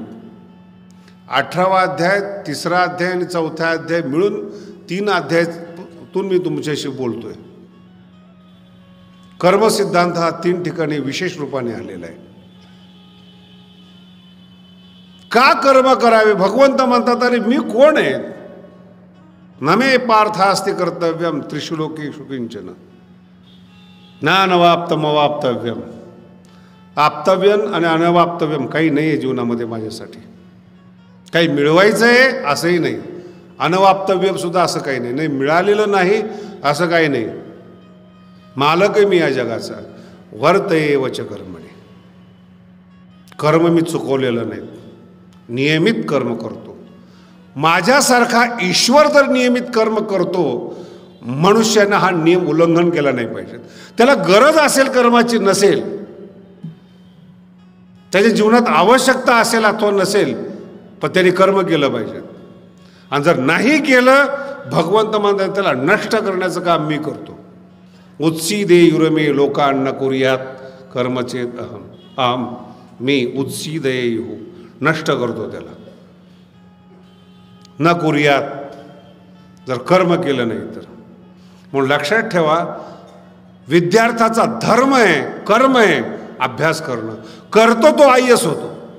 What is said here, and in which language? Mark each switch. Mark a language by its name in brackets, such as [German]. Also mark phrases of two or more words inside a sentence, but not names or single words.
[Marathi] 18वा अध्याय, 3रा अध्याय आणि 4था अध्याय मिळून 3 अध्यायातून मी तुमच्याशी बोलतोय. कर्मसिद्धांत हा 3 ठिकाणी विशेष रूपाने आलेला आहे. का कर्म करावे. भगवंत म्हणतात अरे मी कोण आहे. [Sanskrit] न मे पार्थास्ति कर्तव्यम त्रिषु लोकेषु किंचन नानवाप्तम अवाप्तव्यम. [Marathi] आप्तव्यम आणि अनवाप्तव्यम काही नाही आहे जीवनामध्ये माझ्यासाठी. काही मिळवायचं आहे असंही नाही, अनवाप्तव्यम सुद्धा असं काही नाही. नाही मिळालेलं नाही असं काही नाही. मालक आहे मी या जगाचा. [Sanskrit] वर्तये वच कर्मणे. [Marathi] कर्म मी चुकवलेलं नाही, नियमित कर्म करतो. माझ्यासारखा ईश्वर जर नियमित कर्म करतो, मनुष्यानं हा नियम उल्लंघन केला नाही पाहिजे. त्याला गरज असेल कर्माची, नसेल त्याच्या जीवनात आवश्यकता असेल अथवा नसेल, पण त्याने कर्म केलं पाहिजे. आणि जर नाही केलं, भगवंत म्हणतात त्याला नष्ट करण्याचं काम मी करतो. [Sanskrit] उत्सीदे युरमे लोकांना कुर्यात कर्मचेत अहम. [Marathi] अहम मी उत्सीदयेयुः नष्ट करतो त्याला. [Sanskrit] न कुर्यात [Marathi] जर कर्म केलं नाही तर. म्हणून लक्षात ठेवा, विद्यार्थ्याचा धर्म आहे, कर्म आहे अभ्यास करणं. करतो तो IAS होतो.